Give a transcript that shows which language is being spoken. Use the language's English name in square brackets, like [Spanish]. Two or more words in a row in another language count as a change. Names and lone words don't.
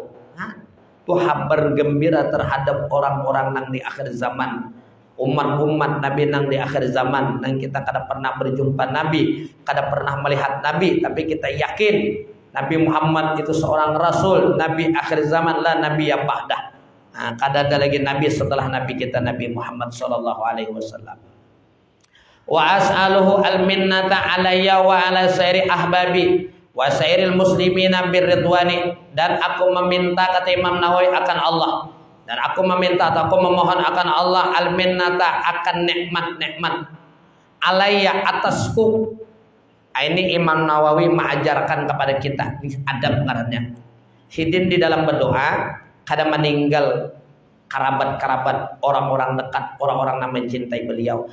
[Banjar] Tuh habar gembira terhadap orang-orang nang di akhir zaman. Umat-umat Nabi nang di akhir zaman nang kita kada pernah berjumpa Nabi, kada pernah melihat Nabi, tapi kita yakin Nabi Muhammad itu seorang rasul, Nabi akhir zaman lah, Nabi yang ba'dah. Kada ada lagi Nabi setelah Nabi kita Nabi Muhammad [Arabic] صلى الله عليه وسلم. وأسأله المنة علي وعلى سائر أحبابي وسائر المسلمين بالرضوان, [Banjar] dan aku meminta kata Imam Nawawi akan Allah, dan aku meminta atau aku memohon akan Allah al-minnata akan nikmat-nikmat alayya atasku. Ini Imam Nawawi mengajarkan kepada kita adab ngarannya. Hidin di dalam berdoa kada meninggal kerabat-kerabat, orang-orang dekat, orang-orang yang mencintai beliau.